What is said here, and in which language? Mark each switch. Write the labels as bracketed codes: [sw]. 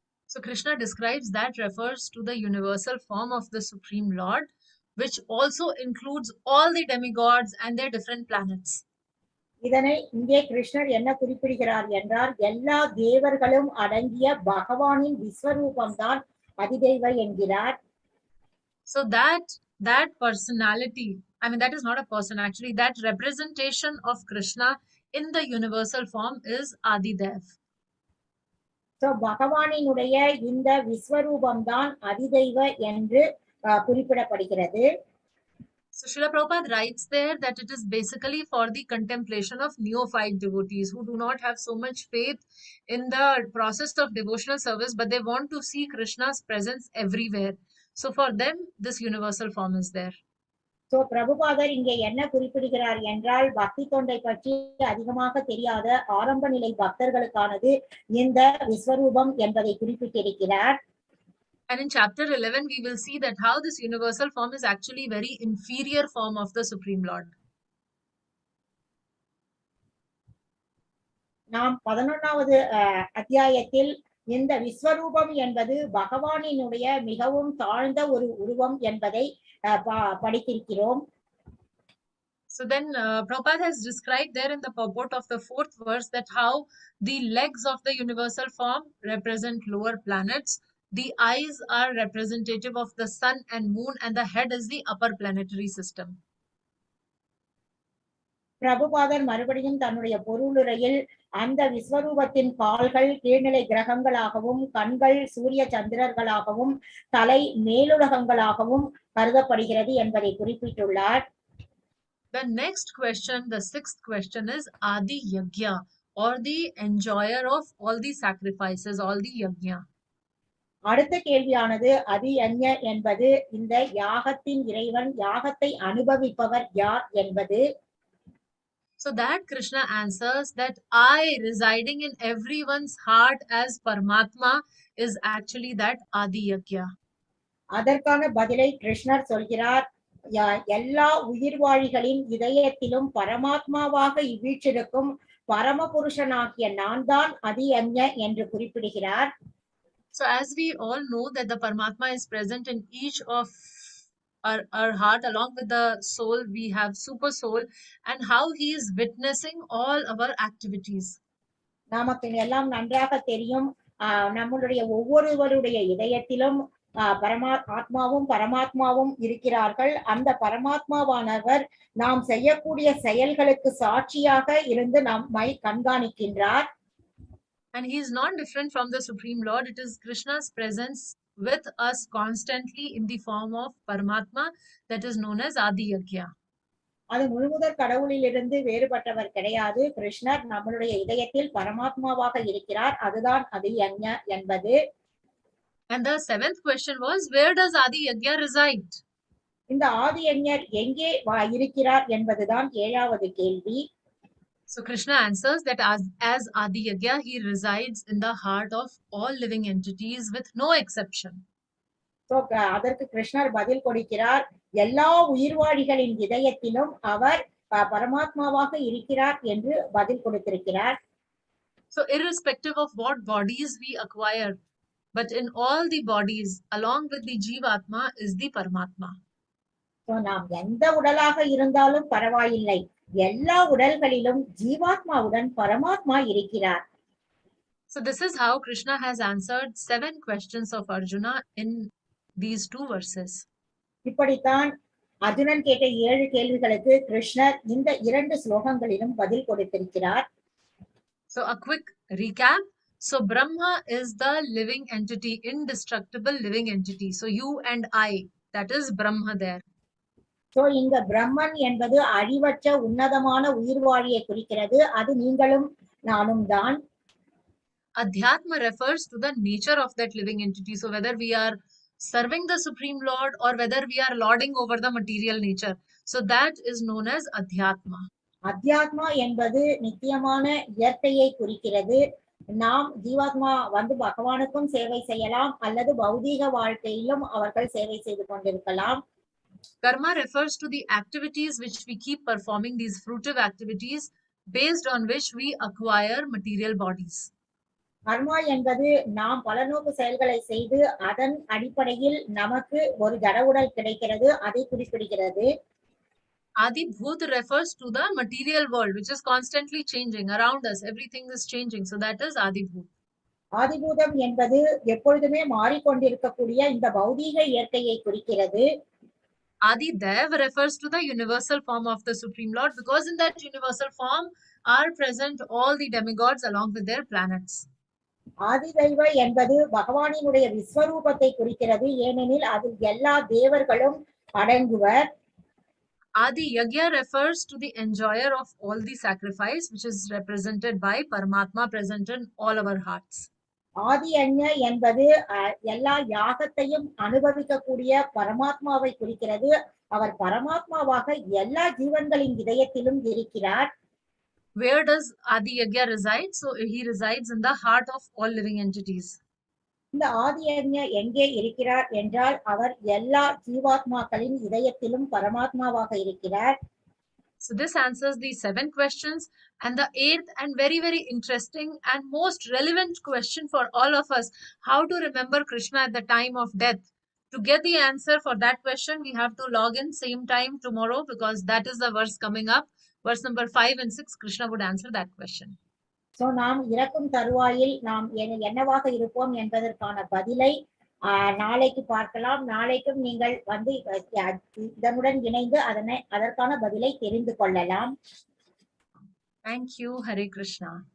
[en] So Krishna describes that refers to the universal form of the Supreme Lord, which also includes all the demigods and their different planets. [ta] இதனை இங்கே கிருஷ்ணர் என்ன குறிப்பிடுகிறார் என்றால், எல்லா தேவர்களும் அடங்கிய பகவானின் விஸ்வரூபம் தான் அதிதேவ என்கிறார். [en] So that personality, I mean that is not a person actually, that representation of Krishna in the universal form is Adidev. [ta] So பகவானினுடைய இந்த விஸ்வரூபம் தான் அதிதெய்வ என்று குறிப்பிடப்படுகிறது. [en] So Srila Prabhupada writes there that it is basically for the contemplation of neophyte devotees who do not have so much faith in the process of devotional service, but they want to see Krishna's presence everywhere. So for them, this universal form is there. [ta] So பிரபுபாதர் இங்கே என்ன குறிப்பிடுகிறார் என்றால் பக்தி தொண்டை பற்றி அதிகமாக தெரியாத ஆரம்ப நிலை பக்தர்களுக்கானது இந்த விஸ்வரூபம் என்பதை குறிப்பிட்டிருக்கிறார். [en] And in chapter 11, we will see that how this universal form is actually very inferior form of the Supreme Lord. [ta] நாம் 11வது அத்தியாயத்தில் இந்த விஸ்வரூபம் என்பது பகவானினுடைய மிகவும் தாழ்ந்த ஒரு உருவம் என்பதை படித்திருக்கிறோம். [en] So then Prabhupada has described there in the purport of the 4th verse that how the legs of the universal form represent lower planets, the eyes are representative of the sun and moon, and the head is the upper planetary system. [ta] பிரபுபாதர் மறுபடியும் தன்னுடைய பொருளுரையில் அந்த விஸ்வரூபத்தின் கால்கள் கீழ்நிலை கிரகங்களாகவும், கண்கள் சூரிய சந்திரர்களாகவும், தலை மேலுலகங்களாகவும் கருதப்படுகிறது என்பதை குறிப்பிட்டுள்ளார். [en] The next question, the 6th question is adhiyajña, or the enjoyer of all the sacrifices, all the yajna. [ta] அடுத்த கேள்வியானது adhyātma என்பது இந்த யாகத்தின் இறைவன், யாகத்தை அனுபவிப்பவர் யார் என்பது. [en] So that Krishna answers that I residing in everyone's heart as Paramatma is actually that adhiyajña. [ta] அதற்கான பதிலை கிருஷ்ணர் சொல்கிறார். எல்லா உயிர்வாழிகளின் இதயத்திலும் பரமாத்மாவாக வீற்றிருக்கும் பரம புருஷனாகிய நான் தான் adhyātma என்று குறிப்பிடுகிறார். [en] So as we all know that the Paramatma is present in each of our heart, along with the soul, we have super soul, and how he is witnessing all our activities. [ta] நமக்கு எல்லாம் நன்றாக தெரியும். நம்மளுடைய ஒவ்வொருவருடைய இதயத்திலும் ஆத்மாவும் பரமாத்மாவும் இருக்கிறார்கள். அந்த பரமாத்மாவானவர் நாம் செய்யக்கூடிய செயல்களுக்கு சாட்சியாக இருந்து நம்மை கண்காணிக்கின்றார். [en] And he is not different from the Supreme Lord. It is Krishna's presence with us constantly in the form of Paramatma that is known as adhiyajña. [ta] அது முழுமுதற் கடவுளிலிருந்து வேறுபட்டவர் கிடையாது. கிருஷ்ணர் நம்மளுடைய இதயத்தில் பரமாத்மாவாக இருக்கிறார். அதுதான் adhyātma என்பது. [en] And the 7th question was, where does adhiyajña reside? [ta] இந்த ஆதியஞர் எங்கே இருக்கிறார் என்பதுதான் 7வது கேள்வி. [en] So Krishna answers that as adhiyajña, he resides in the heart of all living entities with no exception. [ta] So அதற்கு கிருஷ்ணர் பதில் கொடுக்கிறார். எல்லா உயிர்வாழிகளின் இதயத்திலும் அவர் பரமாத்மாவாக இருக்கிறார் என்று பதில் கொடுத்திருக்கிறார். [en] So irrespective of what bodies we acquire, but in all the bodies, along with the Jivatma, is the Paramatma. [ta] So நாம் எந்த உடலாக இருந்தாலும் பரவாயில்லை, எல்லா உடல்களிலும் ஜீவாத்மாவுடன் பரமாத்மா இருக்கிறார். [en] So this is how Krishna has answered 7 questions of Arjuna in these 2 verses. [ta] இப்படித்தான் அர்ஜுனன் கேட்ட 7 கேள்விகளுக்கு கிருஷ்ணர் இந்த 2 ஸ்லோகங்களிலும் பதில் கொடுத்திருக்கிறார். [en] So a quick recap. So Brahma is the living entity, indestructible living entity. So you and I, that is Brahma there. [ta] So இங்க பிரம்மன் என்பது அழிவற்ற உன்னதமான உயிர்வாழியை குறிக்கிறது. அது நீங்களும் நானும் தான். [en] Adhyātma refers to the nature of that living entity. So whether we are serving the Supreme Lord or whether we are lording over the material nature. So that is known as Adhyathma. [ta] அத்தியாத்மா என்பது நித்தியமான இயற்கையை குறிக்கிறது. நாம் ஜீவாத்மா பகவானுக்கும் சேவை செய்யலாம் அல்லது பௌதீக வாழ்க்கையிலும் அவர்கள் சேவை செய்து கொண்டிருக்கலாம். [en] Karma refers to the activities which we keep performing, these fruitive activities based on which we acquire material bodies. [ta] கர்மா என்பது நாம் பலநோக்கு செயல்களை செய்து அதன் அடிப்படையில் நமக்கு ஒரு ஜட உடல் கிடைக்கிறது, அதை குறிப்பிடுகிறது. [en] Adhibhūtaṁ refers to the material world which is constantly changing around us. Everything is changing. So that is adhibhūtaṁ. [ta] ஆதிபூதம் என்பது எப்பொழுதுமே மாறிக்கொண்டிருக்கக்கூடிய இந்த பௌதீக இயற்கையை குறிக்கிறது. [en] Adhidaivatam refers to the universal form of the Supreme Lord, because in that universal form are present all the demigods along with their planets. [ta] ஆதிதைவ என்பது பகவானினுடைய விஸ்வரூபத்தை குறிக்கிறது, ஏனெனில் அதில் எல்லா தேவர்களும் அடங்குவர். [en] Adhiyajña refers to the enjoyer of all the sacrifice, which is represented by Paramatma present in all our hearts. [ta] adhyajña என்பது எல்லா யாகத்தையும் அனுபவிக்கக்கூடிய பரமாத்மாவை குறிக்கிறது. அவர் பரமாத்மாவாக எல்லா ஜீவன்களின் இதயத்திலும் இருக்கிறார். [en] Where does Adhiyajña reside? So he resides in the heart of all living entities. [ta] இந்த ஆதியஜ்ஞ எங்கே இருக்கிறார் என்றால் அவர் எல்லா ஜீவாத்மாக்களின் இதயத்திலும் பரமாத்மாவாக இருக்கிறார். [en] So this answers the 7 questions, and the 8th and very, very interesting and most relevant question for all of us, how to remember Krishna at the time of death. To get the answer for that question, we have to log in same time tomorrow, because that is the verse coming up. Verse number 5 and 6, Krishna would answer that question. [ta] So நாம் இறக்கும் தருவாயில் நாம் என்னவாக இருப்போம் என்பதற்கான பதிலை நாளைக்கு பார்க்கலாம். நாளைக்கும் நீங்கள் வந்து இதனுடன் இணைந்து அதற்கான பதிலை தெரிந்து கொள்ளலாம். [en] Thank you. Hare Krishna.